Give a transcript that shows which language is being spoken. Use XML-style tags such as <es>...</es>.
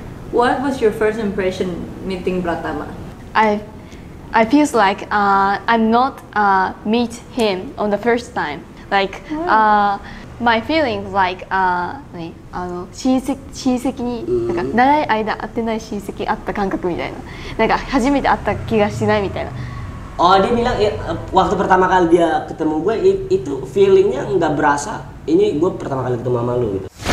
<en>What was your first impression meeting Pratama? I feels like I'm not meet him on the first time.</en> <ja>Like my feelings like 親戚になんか長い間会ってない親戚会った感覚みたいな。なんか初めて会った気がしないみたいな。</ja> <id>Oh dia bilang waktu pertama kali dia ketemu gue itu feelingnya nggak berasa ini gue pertama kali ketemu sama lu gitu.</id>